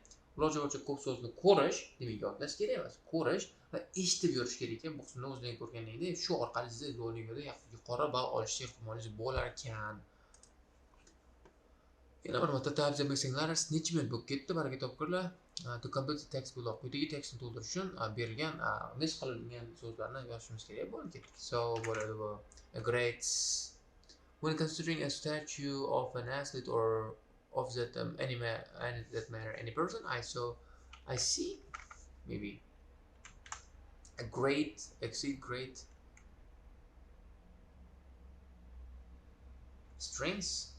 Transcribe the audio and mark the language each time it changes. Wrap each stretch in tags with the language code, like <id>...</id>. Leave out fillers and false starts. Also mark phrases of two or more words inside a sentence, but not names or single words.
<uz>Iloji boricha ko'p so'zni ko'rish, demak yodlash kerak emas, ko'rish va eshitib yurish kerak ekan. Bu qismda o'zing ko'rganingdek, shu orqali siz Duolingoda yuqori ball olish ehtimolingiz bo'lar ekan. Yana bir marta ta'rif etmasanglar, necha minut bo'lib ketdi, baraka topkurlar.</uz> <en>To complete the text below.</en> <uz>Quyidagi tekstni to'ldirish uchun berilgan list qilingan so'zlarni yozishimiz kerak bo'ldi. So, bo'ladi bu.</uz> <en>A great when considering a statue of an athlete or of that that matter any person, I see maybe a great strengths.</en>